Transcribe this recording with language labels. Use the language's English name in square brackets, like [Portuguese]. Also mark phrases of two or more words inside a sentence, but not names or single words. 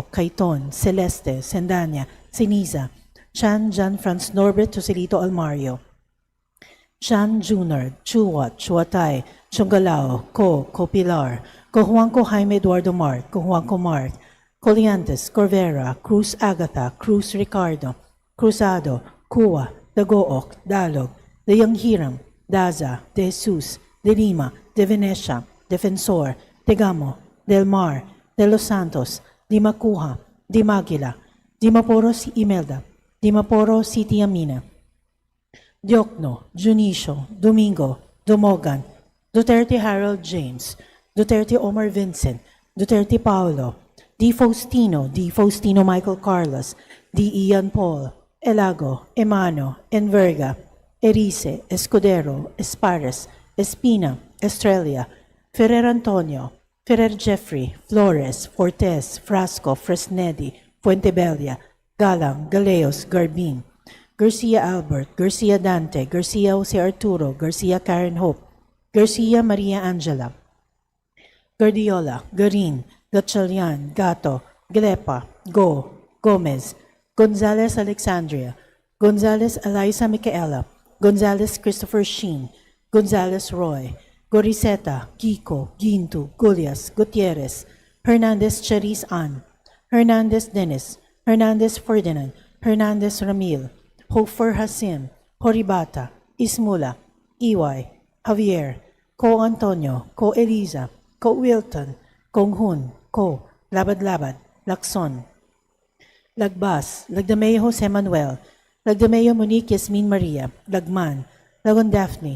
[English] Caiton, Celeste, Sendanya, Siniza, Chan Jan Franz Norbert Joselito Almario, Chan Junard, Chuwat, Chuatay, Chungalao, Copilar, Cojuanco Jaime Eduardo Mart, Cojuanco Mart, Coliantes, Corvera, Cruz Agatha, Cruz Ricardo, Cruzado, Kuwa, Dagook, Dalog, Dayang Hiram, Daza, De Jesus, De Lima, De Venecia, Defensor, Tegamo, Del Mar, De Los Santos, Di Makuha, Di Magila, Di Maporo si Imelda, Di Maporo City Amina, Diokno, Junicio, Domingo, Dumogan, Duterte Harold James, Duterte Omar Vincent, Duterte Paolo, Di Faustino Michael Carlos, Di Ian Paul, Elago, Emano, Enverga, Erice, Escudero, Espares, Espina, Estrella, Ferrer Antonio, Ferrer Jeffrey, Flores, Fortes, Frasco, Fresnedi, Fuentebella, Galang, Galeos, Garbin, Garcia Albert, Garcia Dante, Garcia Jose Arturo, Garcia Karen Hope, Garcia Maria Angela, Guardiola, Garin, Gatchalian, Gato, Glepa, Go, Gomez, Gonzalez Alexandria, Gonzalez Eliza Micaela, Gonzalez Christopher Sheen, Gonzalez Roy, Goriseta, Kiko, Gintu, Gulias, Gutierrez, Hernandez Cherise Ann, Hernandez Dennis, Hernandez Ferdinand, Hernandez Ramil, Hofer Hasim, Horibata, Ismula, Iway, Javier, Ko Antonio, Ko Eliza, Ko Wilton, Kong Hun, Ko, Labad-Labad, Lacson, Lagbas, Lagdameo Jose Manuel, Lagdameo Monique Yasmin Maria, Lagman, Lagon Daphne,